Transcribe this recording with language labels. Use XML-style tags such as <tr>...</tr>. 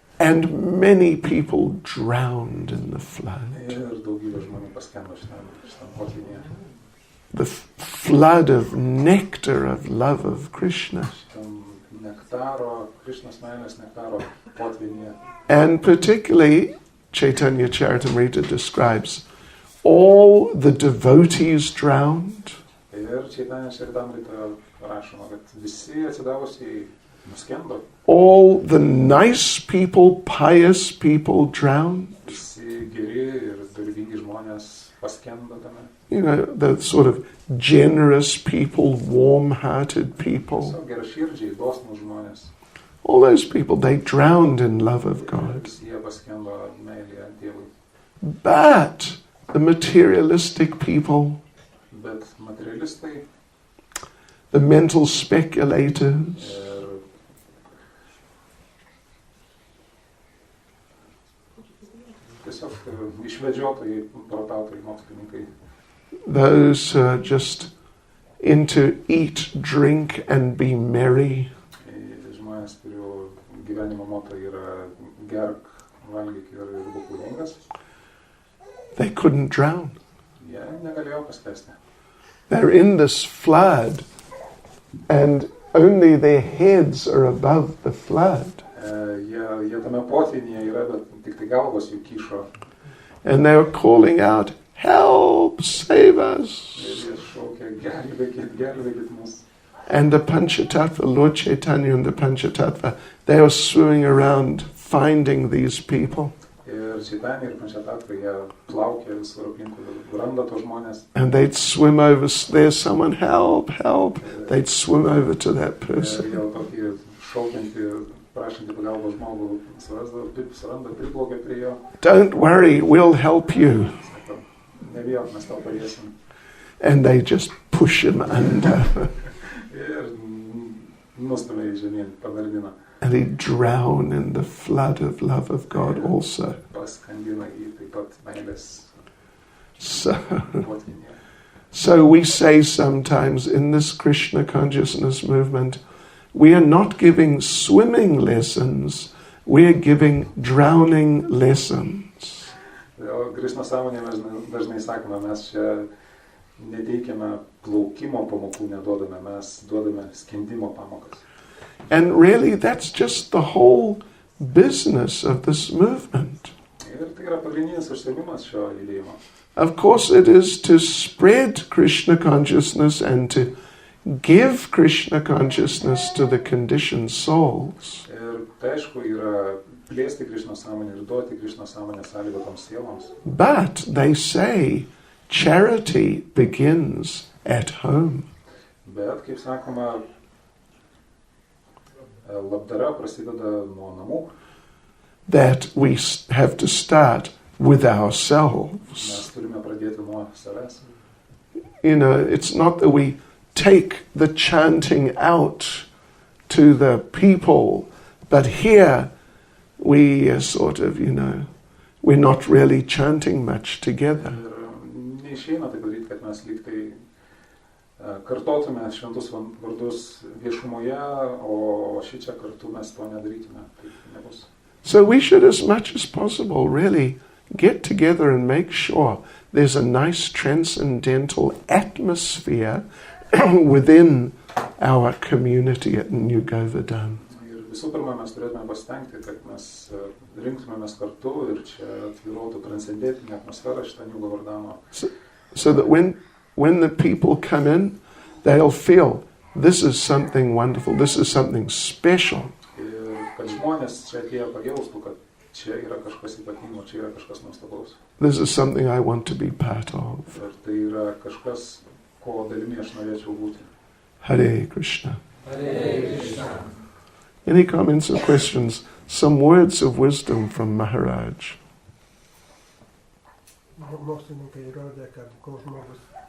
<en>And many people drowned in the flood.</en> <lt>Ir daugybė žmonių paskendo šitam potvynyje.</lt> <en>The flood of nectar of love of Krishna.</en> <lt>Šitam nektaro, Krishnos meilės nektaro potvynyje.</lt> <en>And particularly, Čaitanja Charitamrita describes all the devotees drowned.</en> <lt>Ir Čaitanja Charitamrita rašoma, kad visi atsidavusiai nuskendo.</lt> <en>All the nice people, pious people drowned.</en> <lt>Visi geri ir darbingi žmonės paskendo tame.</lt> <en>You know, the sort of generous people, warm-hearted people.</en> <lt>Tiesiog geraširdžiai, dosnūs žmonės.</lt> <en>All those people, they drowned in love of God.</en> <lt>Visi jie paskendo meilėje Dievui.</lt> <en>But the materialistic people,</en> <lt>Bet materialistai</lt> <en>the mental speculators,</en> <lt>ir tiesiog išvedžiotojai, protautojai, mokslininkai,</lt> <en>those who are just into eat, drink and be merry,</en> <lt>žmonės, kurių gyvenimo moto yra gerk, valgyk ir būk laimingas,</lt> <en>they couldn't drown.</en> <lt>jie negalėjo paskesti.</lt> <en>They're in this flood and only their heads are above the flood.</en> <lt>Jie tame potvynyje yra, bet tik tai galvos jų kyšo.</lt> <en>And they were calling out, help, save us.</en> <lt>Ir jie šaukia, gelbėkit mus.</lt> <en>And the Panchatattva, Lord Chaitanya and the Panchatattva, they were swimming around finding these people.</en> <lt>Ir Čaitanja ir Pančatattva, jie plaukia visur aplinkui, randa tos žmonės.</lt> <en>And they'd swim over, there's someone, help, help. They'd swim over to that</en> <lt>Ir</lt> <en>person.</en> <lt>jie tokį šaukiantį, prašantį pagalbos žmogų suranda, priplaukia prie jo.</lt> <en>Don't worry, we'll help you.</en> <lt>Sako, nebijok, mes tau padėsim.</lt> <en>And they just push him under.</en> <lt>Ir nustumia į žemyn, panardina.</lt> <en>And he'd drown in the flood of love of God also.</en> <lt>Paskandina į taip pat meilės</lt> <en>So,</en> <lt>potvynyje.</lt> <en>so we say sometimes in this Krishna consciousness movement, we are not giving swimming lessons, we are giving drowning lessons.</en> <lt>O Krishnos sąmonėje mes dažnai sakome, mes čia neteikiame plaukimo pamokų, neduodame, mes duodame skendimo pamokas.</lt> <en>And really that's just the whole business of this movement.</en> <lt>Ir tai yra pagrindinis užsiėmimas šio judėjimo.</lt> <en>Of course it is to spread Krishna consciousness and to give Krishna consciousness to the conditioned souls.</en> <lt>Ir tai aišku yra plėsti Krishnos sąmonę ir duoti Krishnos sąmonę sąlygotoms sieloms.</lt> <en>But they say charity begins at home.</en> <lt>Bet, kaip sakoma, labdara prasideda nuo namų.</lt> <en>That we have to start with ourselves.</en> <lt>Mes turime pradėti nuo savęs.</lt> <en>You know, it's not that we take the chanting out to the people, but here we sort of, you know, we're not really chanting much together.</en> <lt>Ir neišeina tai padaryti, kad mes lyg tai kartotume šventus vardus viešumoje, o šičia kartu mes to nedarytume. Taip nebus.</lt> <en>So we should, as much as possible, really get together and make sure there's a nice transcendental atmosphere within our community at New Govardhan.</en> <lt>Ir visų pirma, mes turėtume pasitengti, kad mes rinktumėmės kartu ir čia tvyrotų transcendentinė atmosfera šitą New Govardhano.</lt> <en>So that when the people come in, they'll feel this is something wonderful, this is something special.</en> <lt>Kad žmonės čia atėję pajaustų, kad čia yra kažkas ypatingo, čia yra kažkas nuostabaus.</lt> <en>This is something I want to be part of.</en> <lt>Ir tai yra kažkas, ko dalimi aš norėčiau būti.</lt> <en>Hare Krishna.</en> <lt>Hare Krishna.</lt> <en>Any comments or questions? Some words of wisdom from Maharaj.</en> <lt>Mokslininkai įrodė, kad kol žmogus...</lt>